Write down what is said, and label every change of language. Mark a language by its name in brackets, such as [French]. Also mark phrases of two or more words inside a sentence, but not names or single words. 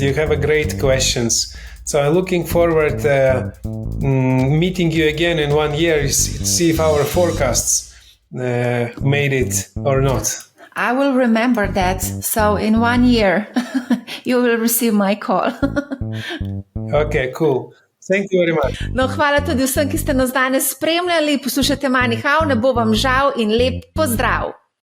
[English] You have a great questions. So I'm looking forward meeting you again in 1 year, see if our forecasts made it or not. I will remember that. So in 1 year, you will receive my call. Okay, cool. Thank you very much. [Slovenian] No, hvala tudi vsem, ki ste nas danes spremljali. Poslušajte Money How, ne bo vam žal in lep pozdrav.